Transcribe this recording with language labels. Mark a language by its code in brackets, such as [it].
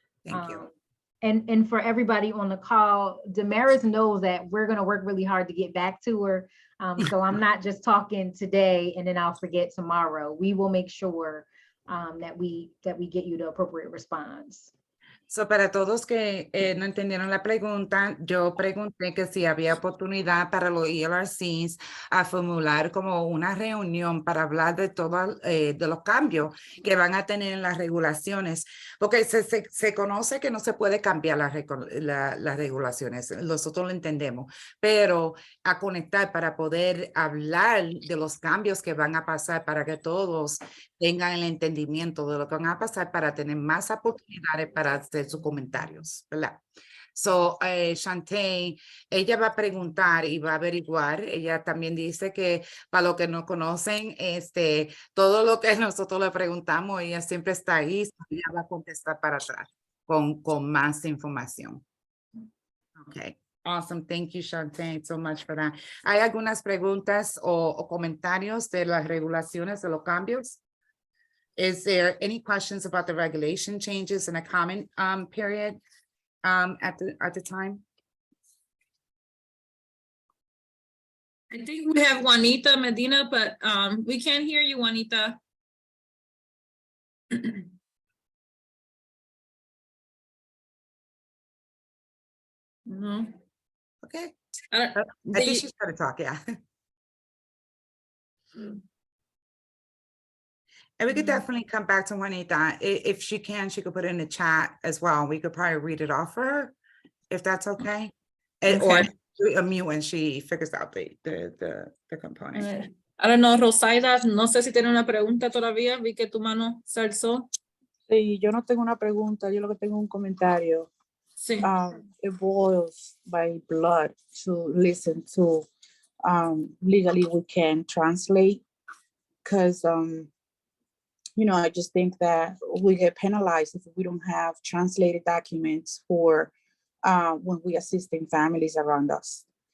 [en] Thank you. And for everybody on the call, Damaris knows that we're going to work really hard to get back to her. So I'm not just talking today and then I'll forget tomorrow. We will make sure that we get you the appropriate response. [es] So, para todos que no entendieron la pregunta, yo pregunté que si había oportunidad para los ELRCs a formular como una reunión para hablar de todo, de los cambios que van a tener en las regulaciones, porque se conoce que no se puede cambiar las regulaciones, nosotros lo entendemos, pero a conectar para poder hablar de los cambios que van a pasar para que todos tengan el entendimiento de lo que van a pasar para tener más oportunidades para hacer sus comentarios, ¿verdad? So, Shantae, ella va a preguntar y va a averiguar. Ella también dice que para los que no conocen, todo lo que nosotros le preguntamos, ella siempre está ahí, ella va a contestar para atrás con más información. [en] Okay. Awesome. Thank you, Shantae, so much for that. [es] ¿Hay algunas preguntas o comentarios de las regulaciones, de los cambios? [en] Is there any questions about the regulation changes in a comment period at the time? I think we have Juanita Medina, but we can't hear you, Juanita. No. Okay. Uh, I think she's going to talk, yeah. And we could definitely come back to Juanita. If she can, she could put it in the chat as well. We could probably read it off for her, if that's okay. Or mute when she figures out the component. I don't know, [es] Rosaida, no sé si tiene una pregunta todavía. Vi que tu mano se alzó. Sí, yo no tengo una pregunta, yo lo que tengo un comentario. Sí. [en] It boils my blood to listen to legally we can translate, because you know, I just think that we get penalized if we don't have translated documents for when we assisting families around us.